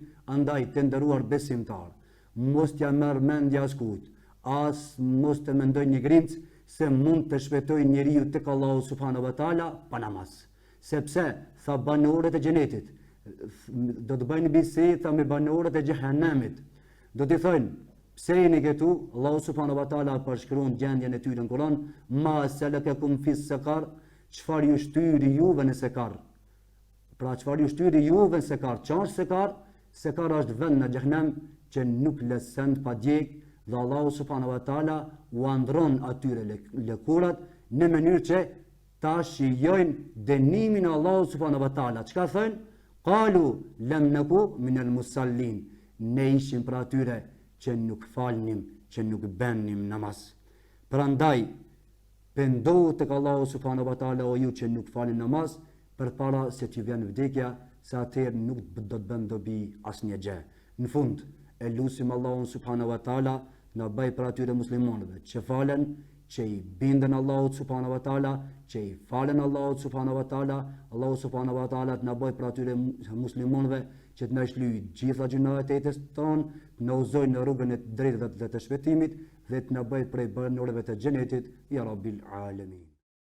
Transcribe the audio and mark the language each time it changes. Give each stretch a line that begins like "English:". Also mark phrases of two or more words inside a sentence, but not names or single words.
Albanian: Andaj të nderuar besimtar, mos t'ja merr mendja askujt, as mos të mendoj një grimc se mund të shpëtoj njeriu tek Allahu
Arabic: سبحانه وتعالى
Albanian: pa namaz. Sepse tha banorët e xhenetit do të bëjnë bisedë me banorët e xhehenemit. Do t'i thonë, pse jeni këtu? Allahu
Arabic: سبحانه وتعالى
Albanian: përshkruan gjendjen e tyre në Kur'an,
Arabic: ما سلككم في سقر,
Albanian: çfarë ju shtyri juve në sekar? Pra çfarë ju shtyri juve në sekar? Çfarë sekar? Sekar është vend në xhehenem që nuk lëson pa djeg. Dhe Allahu
Arabic: سبحانه وتعالى
Albanian: u andron atyre lëkurat në mënyrë që ta shijojnë dënimin e Allahut
Arabic: سبحانه وتعالى.
Albanian: Çka thënë?
Arabic: قالوا لم نك من المصلين.
Albanian: Ne ishim pra atyre që nuk falnim, që nuk bënim namaz. Prandaj pendohu tek Allahu
Arabic: سبحانه وتعالى
Albanian: o ju që nuk falni namaz, përpara se t'ju vjen vdekja, se atëherë nuk do të bën dobi asnjë gjë. Në fund, e lutim Allahun
Arabic: سبحانه وتعالى
Albanian: na bëj për atyre muslimanëve që falen, që i binden Allahut
Arabic: سبحانه وتعالى,
Albanian: që i falen Allahut
Arabic: سبحانه وتعالى,
Albanian: Allahu
Arabic: سبحانه وتعالى
Albanian: të na bëj për atyre muslimanëve që të na shlyjë gjitha gjunat e jetës tonë, të na uzojë në rrugën e drejtë dhe të shpëtimit dhe të na bëj prej banorëve të xhenetit,
Arabic: يا رب العالمين.